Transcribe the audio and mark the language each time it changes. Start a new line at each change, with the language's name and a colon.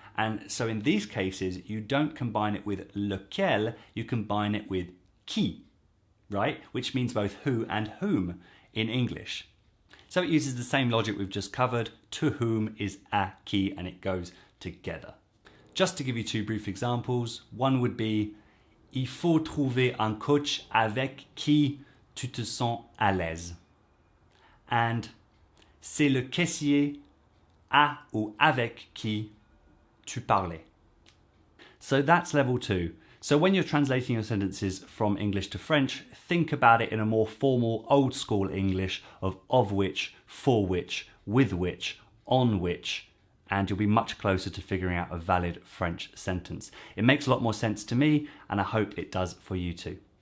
English: And so in these cases, you don't combine it with lequel, you combine it with qui, right? Which means both who and whom in English. So it uses the same logic we've just covered. To whom is à qui, and it goes together. just to give you two brief examples, one would be
French: il faut trouver un coach avec qui tu te sens à l'aise. And c'est le caissier à ou avec qui tu parlais.
English: So that's level 2. So when you're translating your sentences from English to French, think about it in a more formal, old school English of which, for which, with which, on which, and you'll be much closer to figuring out a valid French sentence. It makes a lot more sense to me, and I hope it does for you too.